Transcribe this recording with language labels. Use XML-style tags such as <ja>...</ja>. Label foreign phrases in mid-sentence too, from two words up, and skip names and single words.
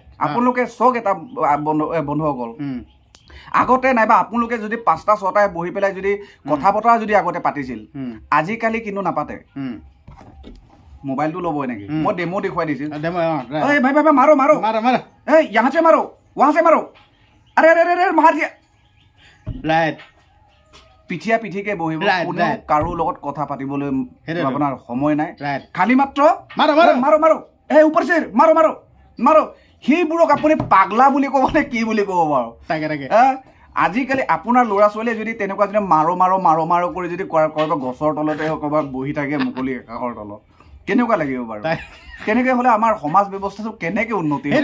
<as>আপোনালোকে চাওক এটা বন্ধুসকল আগতে নাইবা আপোনালোকে যদি 5টা 6টাই বহি পেলাই যদি কথা বতৰা যদি আগতে পাতিছিল আজিকালি কিন্তু নাপাতে মোবাইলটো ল'ব এনেকে মই ডেমো দেখুৱাই দিছিল এই</as> <hi>भाई भाई भाई मारो मारो</hi> <as>এই</as> <hi>यहाँ से मारो वहाँ से मारो अरे अरे अरे मार दिया</hi> <en>ৰাইট</en> <as>পিঠিয়া পিঠিকে বহিব</as> <en>Right,</en> <as>কোনো</as> <en>right.</en> <as>কাৰো লগত কথা পাতিবলৈ সেইটোৱেতো। আপোনাৰ সময় নাই</as> <en>Right.</en> <as>খালি মাত্ৰ</as> <hi>मारो, मारो। मारो मारो ए ऊपर से मारो मारो मारो</hi> <as>সেইবোৰক আপুনি পাগলা বুলি ক'ব নে কি বুলি ক'ব বাৰু তাকে আজিকালি আপোনাৰ ল'ৰা ছোৱালীয়ে যদি তেনেকুৱা যদি</as> <hi>मारो मारो मारो मारो</hi> <as>কৰি যদি ক'ৰবাত গছৰ তলতে হওক ক'ৰবাত বহি থাকে মুকলি আকাশৰ তলত কেনেকুৱা লাগিব বাৰু তেনেকৈ হ'লে আমাৰ সমাজ ব্যৱস্থাটো কেনেকৈ উন্নতি হ'ব</as>